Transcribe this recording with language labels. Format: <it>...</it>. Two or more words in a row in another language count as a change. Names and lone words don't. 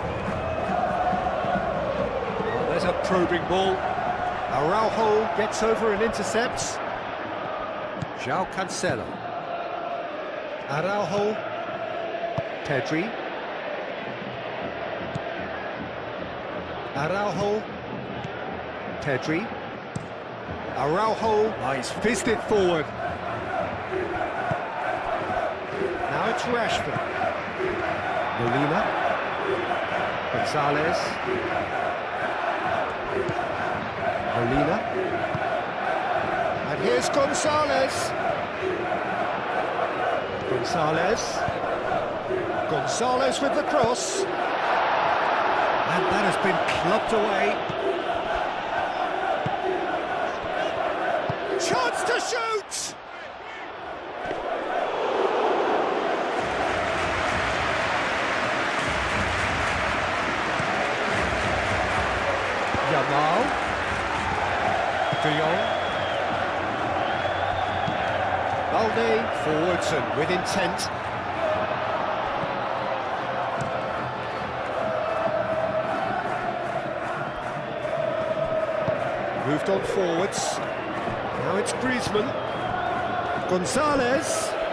<en>Oh, there's a probing ball. Araujo gets over and intercepts. João Cancelo. Araujo. Pedri. Araujo. Pedri. Araujo. Oh, he's fizzed it forward. Now it's Rashford. Molina. Gonzalez. Molina. And here's Gonzalez. Gonzalez. Gonzalez with the cross. And that has been clubbed away. Chance to shoot! Yamal. De Jong. Balde forwards and with intent. Moved on forwards. Now it's Griezmann. Gonzalez.</en>